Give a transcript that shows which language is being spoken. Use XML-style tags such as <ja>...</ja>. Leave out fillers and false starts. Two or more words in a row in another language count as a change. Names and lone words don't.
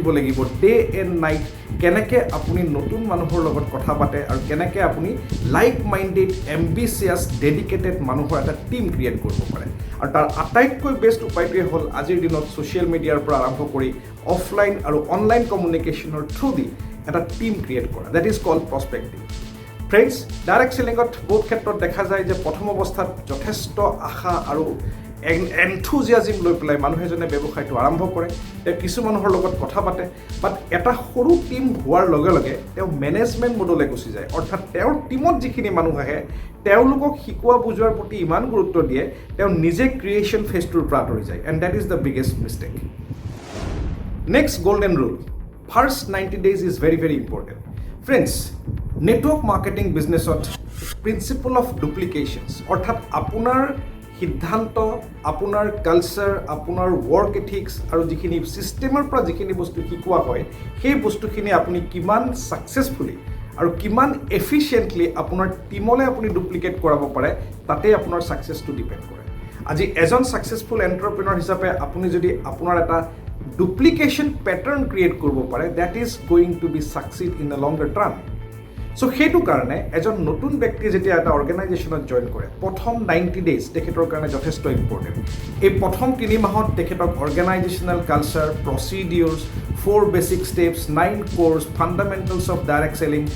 <as>লাগিব</as> <en>day and night</en> <as>কেনেকৈ আপুনি নতুন মানুহৰ লগত কথা পাতে আৰু কেনেকৈ আপুনি</as> <en>like minded ambitious dedicated</en> <as>মানুহৰ এটা টিম ক্ৰিয়েট কৰিব পাৰে আৰু তাৰ আটাইতকৈ বেষ্ট উপায়টোৱে হ'ল আজিৰ দিনত ছ'চিয়েল মিডিয়াৰ পৰা আৰম্ভ কৰি অফলাইন আৰু অনলাইন কমিউনিকেশ্যনৰ থ্ৰুদি এটা টিম ক্ৰিয়েট কৰা</as> <en>that is called prospecting friends direct selling</en> <as>বহুত ক্ষেত্ৰত দেখা যায় যে প্ৰথম অৱস্থাত যথেষ্ট আশা আৰু এনথুজিয়াজিম লৈ পেলাই মানুহ এজনে ব্যৱসায়টো আৰম্ভ কৰে তেওঁ কিছু মানুহৰ লগত কথা পাতে বাট এটা সৰু টিম হোৱাৰ লগে লগে তেওঁ</as> <en>management mode</en> <as>গুচি যায় অৰ্থাৎ তেওঁৰ টিমত যিখিনি মানুহ আহে তেওঁলোকক শিকোৱা বুজোৱাৰ প্ৰতি ইমান গুৰুত্ব দিয়ে তেওঁ নিজে ক্ৰিয়েশ্যন ফেজটোৰ পৰা আঁতৰি যায়</as> <en>and that is the biggest mistake next golden rule first 90 days is very very important friends network marketing business principle of duplications</en> <as>অৰ্থাৎ আপোনাৰ সিদ্ধান্ত আপোনাৰ কালচাৰ আপোনাৰ</as> <en>work ethics</en> <as>আৰু যিখিনি ছিষ্টেমৰ পৰা যিখিনি বস্তু শিকোৱা হয় সেই বস্তুখিনি আপুনি কিমান ছাকচেছফুলি আৰু কিমান এফিচিয়েণ্টলি আপোনাৰ টিমলৈ আপুনি ডুপ্লিকেট কৰাব পাৰে তাতে আপোনাৰ ছাকচেছটো ডিপেণ্ড কৰে আজি এজন</as> <en>successful entrepreneur</en> <as>হিচাপে আপুনি যদি আপোনাৰ এটা</as> <en>duplication pattern create</en> <as>কৰিব পাৰে</as> <en>that is going to be succeed in the longer term</en> <as>সো সেইটো কাৰণে এজন নতুন ব্যক্তিয়ে যেতিয়া এটা অৰ্গেনাইজেশ্যনত জইন কৰে প্ৰথম 90 days তেখেতৰ কাৰণে যথেষ্ট ইম্পৰ্টেণ্ট এই প্ৰথম 3 মাহত তেখেতক</as> <en>organisational culture procedures 4 basic steps 9 course fundamentals of direct selling</en>